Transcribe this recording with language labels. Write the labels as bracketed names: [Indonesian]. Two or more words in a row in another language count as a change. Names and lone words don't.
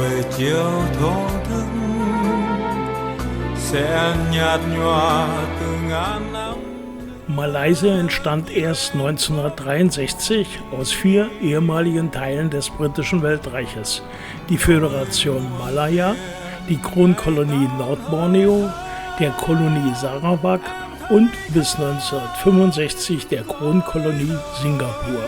[Vietnamese] chiều thổ thức sẽ nhạt nhòa từ ngàn năm. [German] Malaysia entstand erst 1963 aus 4 ehemaligen Teilen des britischen Weltreiches: die Föderation Malaya, die Kronkolonie Nordborneo, der Kolonie Sarawak und bis 1965 der Kronkolonie Singapur.